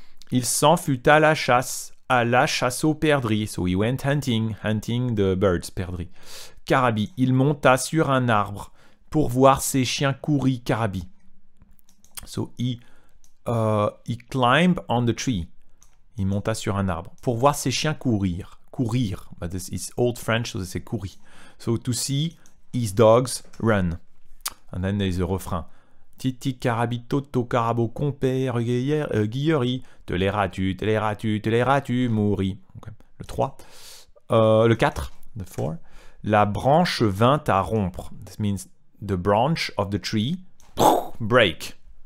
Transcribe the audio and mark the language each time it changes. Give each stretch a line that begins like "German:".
French: Il s'en fut à la chasse aux perdrix.
English: So he went hunting the birds, perdrix.
French: Carabi. Il monta sur un arbre pour voir ses chiens courir. Carabi.
English: So he climbed on the tree.
French: Il monta sur un arbre pour voir ses chiens courir.
English: But this is old French, so
French: c'est courir.
English: So to see his dogs run. And then there is a refrain.
French: Titi Carabi, Toto Carabo, Compère Guillery. Te l'airas-tu, mourir. Okay. Le 3. Le 4.
English: The 4.
French: La branche vint à rompre.
English: This means the branch of the tree break.